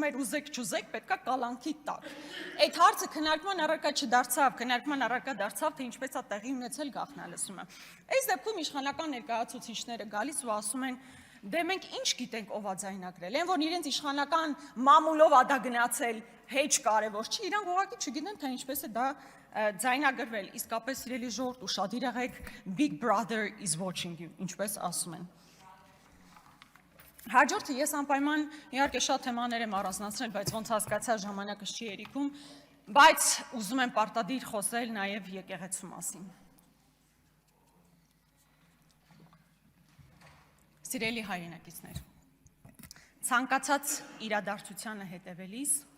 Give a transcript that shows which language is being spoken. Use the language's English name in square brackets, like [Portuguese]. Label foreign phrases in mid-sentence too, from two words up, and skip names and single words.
[Armenian] էր ուզեք չուզեք, պետքա կալանքի տակ։ Այդ հարցը քննարկման առարկա չդարձավ, քննարկման առարկա դարձավ, թե ինչպես է տեղի ունեցել գաղտնալսումը։ Այս դեպքում իշխանական ներկայացուցիչները գալիս ու ասում են, դե մենք ինչ գիտենք ով է ձայնագրել, այն որ իրենց իշխանական մամուլով ա դա գնացել, հեչ կարևոր չի, իրանք ուղղակի չգիտեն, թե ինչպես է դա ձայնագրվել, իսկապես սիրելի ժողովուրդ, ուշադիր եղեք, [English] Big Brother is watching you, [Armenian] ինչպես ասում են։ Հաջորդը ես անպայման իհարկե շատ թեմաներ եմ առանձնացրել, բայց ոնց հասկացա ժամանակս չի երիքում, բայց ուզում եմ պարտադիր խոսել նաև եկեղեցու մասին։ Սիրելի հայրենակիցներ, ցանկացած իրադարձությանը հետևելիս